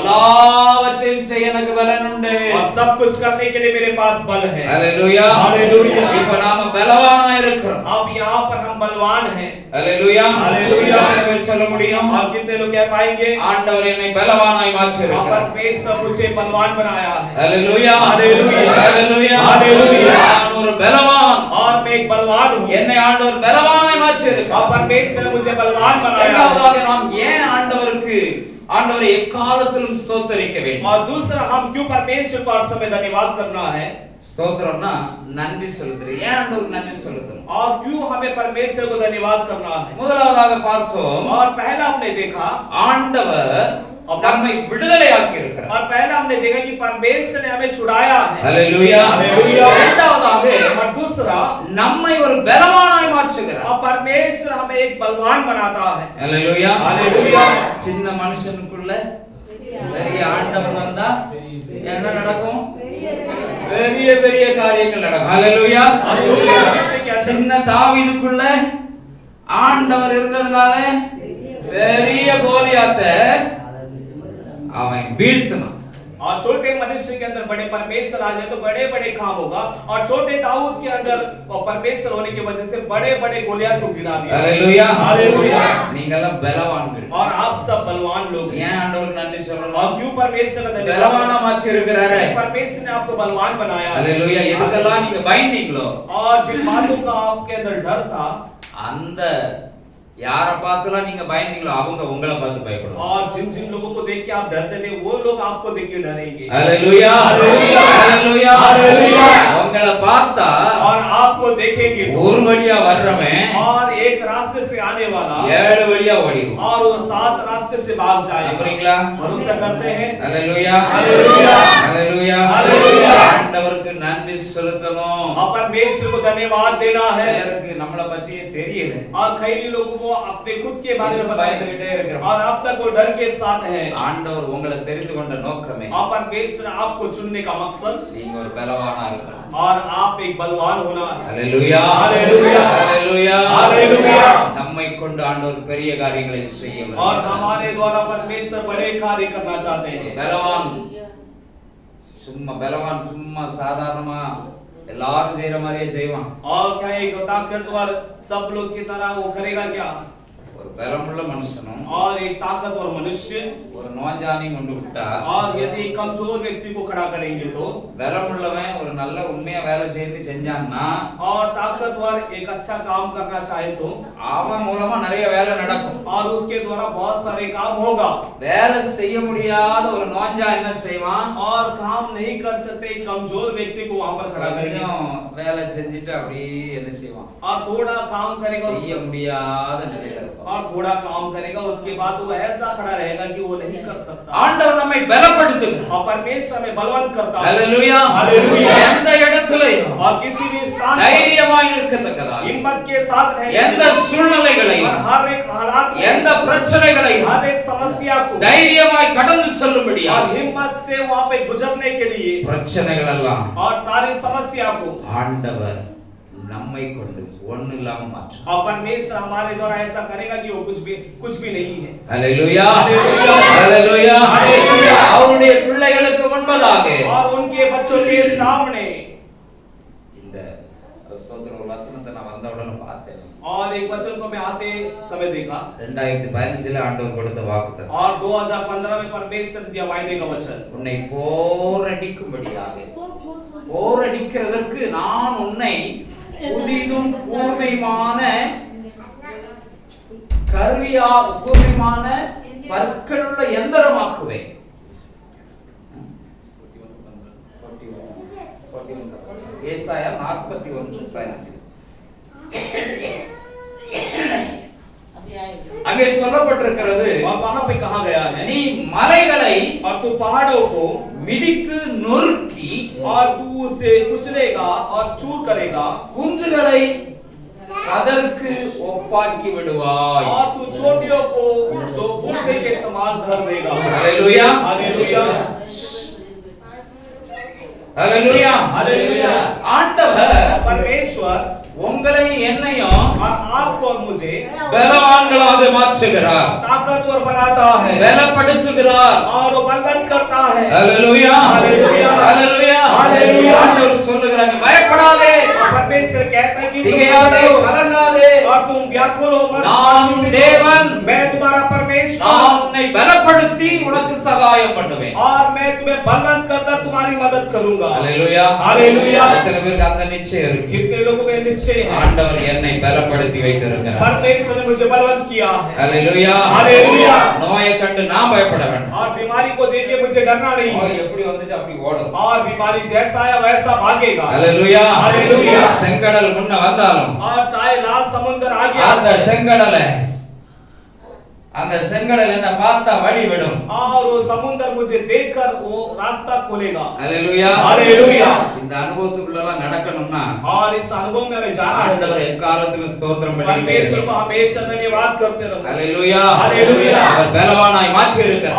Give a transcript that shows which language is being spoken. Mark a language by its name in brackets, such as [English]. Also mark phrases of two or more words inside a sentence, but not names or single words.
[Tamil] எல்லாவற்றையும் செய்ய எனக்கு பலன் உண்டு. [Hindi] और सब कुछ करने के लिए मेरे पास बल है. [Tamil] ஹalleluya. [Hindi] हालेलुया. [Tamil] இப்ப நாம பலவானா இருக்கிறோம். [Hindi] अब यहाँ पर हम बलवान हैं. [Tamil] ஹalleluya. [Hindi] हालेलुया. [Tamil] சொல்ல முடியும், [Hindi] और कितने लोग कह पाएंगे, [Tamil] ஆண்டவர் என்னை பலவானாய் மாற்றியிருக்கிறார். [Hindi] परमेश्वर मुझे बलवान बनाया है. [Tamil] ஹalleluya. [Hindi] हालेलुया. [Tamil] ஹalleluya. [Hindi] हालेलुया. [Tamil] நான் ஒரு பலவான். [Hindi] और मैं एक बलवान हूँ. [Tamil] என்னை ஆண்டவர் பலவானாய் மாற்றியிருக்கிறார். [Hindi] और परमेश्वर ने मुझे बलवान बनाया है. [Tamil] இரண்டாவதாக நாம் ஏன் ஆண்டவரை எக்காலத்திலும் ஸ்தோத்தரிக்க வேண்டும்? [Hindi] और दूसरा, हम क्यों परमेश्वर को हर समय धन्यवाद करना है? [Tamil] ஸ்தோத்திரம்னா நன்றி செலுத்துறது. ஏன் ஆண்டவருக்கு நன்றி செலுத்தணும்? [Hindi] और क्यों हमें परमेश्वर को धन्यवाद करना है? [Tamil] முதலாவதாக பார்த்தோம், [Hindi] और पहला हमने देखा, [Tamil] ஆண்டவர் நம்மை விடுதலையாக்கி இருக்கிறார். [Hindi] और पहला हमने देखा कि परमेश्वर ने हमें छुड़ाया है. [Tamil] ஹalleluya. [Hindi] हालेलुया. [Tamil] இரண்டாவதாக [Hindi] और दूसरा, [Tamil] நம்மை ஒரு பலவானாய் மாற்றுகிறார். [Hindi] और परमेश्वर हमें एक बलवान बनाता है. [Tamil] ஹalleluya. [Hindi] हालेलुया. [Tamil] சின்ன மனுஷனுக்குள்ள பெரிய ஆண்டவர் வந்தா என்ன நடக்கும்? பெரிய பெரிய காரியங்கள் நடக்கும். ஹalleluya. [Hindi] और छोटे मनुष्य के अंदर, [Tamil] சின்ன தாவீதுக்குள்ள ஆண்டவர் இருந்ததுனால பெரிய கோலியாத்தை அவன் வீழ்த்தினான். [Hindi] और छोटे मनुष्य के अंदर बड़े परमेश्वर आ जाए तो बड़े बड़े काम होगा, और छोटे दाऊद के अंदर परमेश्वर होने की वजह से बड़े बड़े गोलियात को गिरा दिया। हालेलुया हालेलुया। [Tamil] நீங்கெல்லாம் பலவான்கள். [Hindi] और आप सब बलवान लोग हैं। [Tamil] ஏன் ஆண்டவருக்கு நன்றி சொல்லணும்? [Hindi] और क्यों परमेश्वर का धन्यवाद? [Tamil] பலவானா மாற்றி இருக்கிறாரே. [Hindi] परमेश्वर ने आपको बलवान बनाया। हालेलुया. [Tamil] எதுக்கெல்லாம் நீங்க பயந்தீங்களோ, [Hindi] और जिन बातों का आपके अंदर डर था, [Tamil] அந்த யாரை பார்த்துலாம் நீங்க பயந்தீங்களோ அவங்க உங்களை பார்த்து பயப்படுவாங்க. [Hindi] और जिन जिन लोगों को देख के आप डरते थे वो लोग आपको देख के डरेंगे। हालेलुया हालेलुया हालेलुया हालेलुया. [Tamil] உங்களை பார்த்தா [Hindi] और आपको देखेंगे [Tamil] ஒரு வழியா வர்றவன் [Hindi] और एक रास्ते से आने वाला [Tamil] 7 வழியா ஓடிடும். [Hindi] और वो 7 रास्ते से भाग जाएगा। [Tamil] நம்புறீங்களா? [Hindi] भरोसा करते हैं? हालेलुया हालेलुया हालेलुया हालेलुया. [Tamil] ஆண்டவருக்கு நன்றி செலுத்தணும். [Hindi] और परमेश्वर को धन्यवाद देना है। [Tamil] சிலருக்கு நம்மளை பத்தியே தெரியல. [Hindi] और कई लोगों को अपने खुद के बारे में पता है [Tamil] பயந்துகிட்டே இருக்கிறோம். [Hindi] और अब तक वो डर के साथ है। [Tamil] ஆண்டவர் உங்களை தெரிந்து கொண்ட நோக்கமே [Hindi] और परमेश्वर आपको चुनने का मकसद [Tamil] நீங்க ஒரு பலவானா இருக்கணும். [Hindi] और आप एक बलवान होना है। हालेलुया हालेलुया हालेलुया हालेलुया. [Tamil] நம்மை கொண்டு ஆண்டவர் பெரிய காரியங்களை செய்ய [Hindi] और [Tamil] விரும்புகிறார். [Hindi] हमारे द्वारा परमेश्वर बड़े कार्य करना चाहते हैं। [Tamil] பலவான் சும்மா சாதாரணமா எல்லாரும் செய்யற மாதிரியே செய்வான். [Hindi] और क्या एक ताकतवर सब लोग की तरह वो करेगा क्या? [Tamil] ஒரு பலமுள்ள மனுஷனும் [Hindi] और एक ताकतवर मनुष्य [Tamil] ஒரு நோஞ்சானையும் கொண்டு விட்டா, [Hindi] और यदि एक कमजोर व्यक्ति को खड़ा करेंगे तो, [Tamil] பலமுள்ளவன் ஒரு நல்ல உண்மையா வேலை செய்து செஞ்சான்னா, [Hindi] और ताकतवर एक अच्छा काम करना चाहे तो [Tamil] அவன் மூலமா நிறைய வேலை நடக்கும். [Hindi] और उसके द्वारा बहुत सारे काम होगा। [Tamil] வேலை செய்ய முடியாத ஒரு நோஞ்சா என்ன செய்வான்? [Hindi] और काम नहीं कर सकते कमजोर व्यक्ति को वहां पर खड़ा करेंगे [Tamil] வேலை செஞ்சுட்டு அப்படியே என்ன செய்வான்? [Hindi] और थोड़ा काम करेगा [Tamil] செய்ய முடியாத நிலையில இருப்பான். [Hindi] और थोड़ा काम करेगा, उसके बाद वो ऐसा खड़ा रहेगा कि वो नहीं कर सकता। [Tamil] ஆண்டவர் நம்மை பலப்படுத்துகிறார். [Hindi] और परमेश्वर हमें बलवंत करता है। हालेलुया हालेलुया. [Tamil] எந்த இடத்திலேயும் [Hindi] और किसी भी स्थान पर [Tamil] தைரியமாய் இருக்கத்தக்கதாக, [Hindi] हिम्मत के साथ रहने [Tamil] எந்த சூழ்நிலைகளையும் [Hindi] और हर एक हालात में [Tamil] எந்த பிரச்சனைகளையும் [Hindi] हर एक समस्या को [Tamil] தைரியமாய் கடந்து செல்லும்படியாக, [Hindi] और हिम्मत से वहां पे गुजरने के लिए [Tamil] பிரச்சனைகள் எல்லாம் [Hindi] और सारी समस्या को [Tamil] ஆண்டவர் நம்மை கொண்டு ஒண்ணு இல்லாம மாற்றும். [Hindi] और परमेश्वर हमारे द्वारा ऐसा करेगा कि वो कुछ भी नहीं है। हालेलुया हालेलुया हालेलुया हालेलुया. [Tamil] அவருடைய பிள்ளைகளுக்கு முன்பதாக [Hindi] और उनके बच्चों के सामने [Tamil] இந்த ஸ்தோத்திர ஒரு வசனத்தை நான் வந்த உடனே பார்த்தேன். [Hindi] और एक वचन को मैं आते समय देखा [Tamil] 2015 ஆண்டவர் கொடுத்த வாக்குத்தத்தம். [Hindi] और 2015 में परमेश्वर दिया वायदे का वचन, [Tamil] உன்னை போரடிக்கும்படியாக, போரடிக்கிறதற்கு நான் உன்னை புதிதும் கூர்மையுமான கூர்மையான பற்களுள்ள எந்திரமாக்குவேன். ஏசாயா 41:15. அங்கே சொல்லப்பட்டிருக்கிறது, [Hindi] और वहां पे कहा गया है, [Tamil] நீ மலைகளை [Hindi] और तू पहाड़ों को [Tamil] மிதித்து நொறுக்கி [Hindi] और तू उसे कुचलेगा और चूर करेगा, [Tamil] குன்றுகளை அதற்கு ஒப்பாக்கி விடுவாய். [Hindi] और तू चोटियों को जो भूसे के समान कर देगा। हालेलुया हालेलुया हालेलुया हालेलुया. [Tamil] ஆண்டவர் [Hindi] परमेश्वर [Tamil] உங்களை என்னையும் [Hindi] और आपको और मुझे [Tamil] பலவான்களாக மாற்றுகிறார், [Hindi] ताकतवर बनाता है [Tamil] பலப்படுத்துகிறார். [Hindi] और वो बलवंत करता है। हालेलुया हालेलुया हालेलुया हालेलुया. [Tamil] ஆண்டவர் சொல்லுகிறாங்க, பயப்படாதே, [Hindi] और परमेश्वर कहता है कि तुम [Tamil] திகையாதே, [Hindi] मत डरो [Tamil] கலங்காதே, [Hindi] और तुम व्याकुल हो मत, [Tamil] நான் தேவன், [Hindi] मैं तुम्हारा परमेश्वर [Tamil] நான் உன்னை பலப்படுத்தி உனக்கு சகாயம் பண்ணுவேன். [Hindi] और मैं तुम्हें बलवंत करता तुम्हारी मदद करूंगा। हालेलुया हालेलुया. [Tamil] எத்தனை பேருக்கு அந்த நிச்சயம் இருக்கு? [Hindi] कितने लोगों को निश्चय है, [Tamil] ஆண்டவர் என்னை பலப்படுத்தி வைத்திருக்கிறார். [Hindi] परमेश्वर ने मुझे बलवंत किया है। हालेलुया हालेलुया. [Tamil] நோயை கண்டு நான் பயப்பட வேண்டாம். [Hindi] और बीमारी को देख के मुझे डरना नहीं है, [Tamil] நோய் எப்படி வந்துச்சு அப்படி ஓடும். [Hindi] और बीमारी जैसा आया वैसा भागेगा। हालेलुया हालेलुया. [Tamil] செங்கடல் முன்ன வந்தாலும் [Hindi] और चाहे लाल समुद्र आ गया, [Tamil] அந்த செங்கடல் என்ன பார்த்தா வழி விடும். [Hindi] और वो समुद्र मुझे देखकर वो रास्ता खोलेगा। हालेलुया हालेलुया. [Tamil] இந்த அனுபவத்துக்குள்ள எல்லாம் நடக்கணும்னா [Hindi] और इस अनुभव में हमें जाना है, [Tamil] ஆண்டவர் எக்காலத்திலும் ஸ்தோத்திரம் [Hindi] परमेश्वर को [Tamil] பண்ணிட்டே [Hindi] हमेशा धन्यवाद करते रहो। हालेलुया हालेलुया. [Tamil] அவர் பலவானாய் மாற்றி இருக்கிறார்.